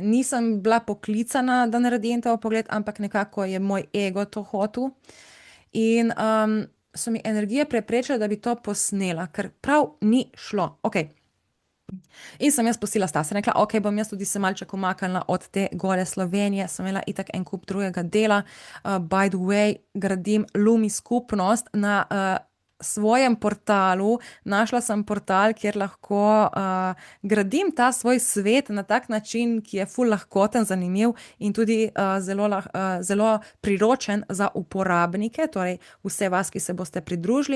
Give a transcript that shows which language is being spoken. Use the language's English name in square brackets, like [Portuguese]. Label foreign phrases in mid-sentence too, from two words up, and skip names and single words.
[Slovenian] Nisem bila poklicana, da naredim ta vpogled, ampak nekako je moj ego to hotel. In so mi energije preprečile, da bi to posnela, ker prav ni šlo. Okej. In sem jaz pustila stati, sem rekla, ok, bom jaz tudi se malček umaknila od te gole Slovenije, sem imela itak en kup drugega dela. [English] By the way, [Slovenian] gradim Lumi skupnost na svojem portalu. Našla sem portal, kjer lahko gradim ta svoj svet na tak način, ki je ful lahkoten, zanimiv in tudi zelo priročen za uporabnike, torej vse vas, ki se boste pridružili.